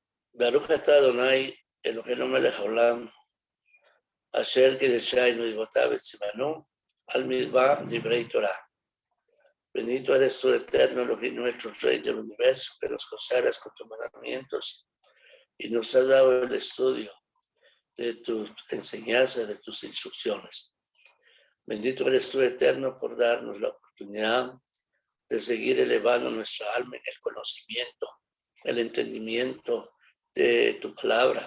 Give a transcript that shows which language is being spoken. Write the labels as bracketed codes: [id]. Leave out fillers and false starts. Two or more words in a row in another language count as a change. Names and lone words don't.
[he] ברוך אתה אדני, אלהינו מלך העולם, אשר קדשנו במצותיו וצונו, על מזבח דברי תורה. [es] Bendito eres tú, eterno Elohim, nuestro Rey del universo, que nos consagras con tus mandamientos y nos has dado el estudio de tus enseñanzas, de tus instrucciones. Bendito eres tú, eterno, por darnos la oportunidad de seguir elevando nuestra alma en el conocimiento, el entendimiento de tu palabra.